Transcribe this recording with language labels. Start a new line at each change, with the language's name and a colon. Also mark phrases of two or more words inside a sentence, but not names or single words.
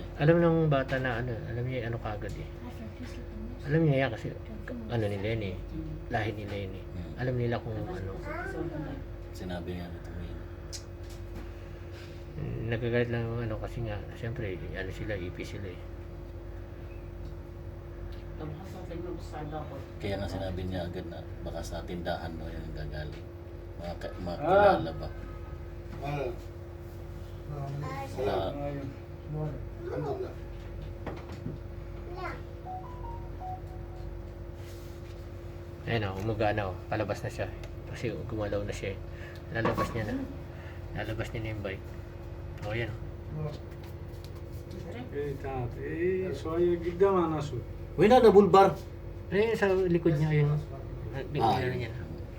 Filipino: Alam ng bata na ano, alam niya ano kagad eh. Alam niya yan kasi ano nila yun eh. Lahi nila yun eh. Alam nila kung ano. Sinabi nga na tumingin. Nagagalit lang yung ano kasi nga, siyempre, ano sila, ipi sila eh.
Arabic: طب حصل في النص على الضغط
Filipino: Kaya nga sinabi niya agad na baka sa tindahan mo yung gagaling. Makilala ba?
Arabic: آه.
Filipino: Wala.
Arabic: الحمد لله
Filipino: Ayun o, umuga na o. Palabas na siya. Kasi gumalaw na siya eh. Lalabas niya na. Lalabas niya na yung bike. O yan o.
Arabic: ايه تعال ايه شوية قدام انا اشوف
Filipino: Wala na bulbar. Ayun sa likod niya, ayun. Ah, Ano yun. niya.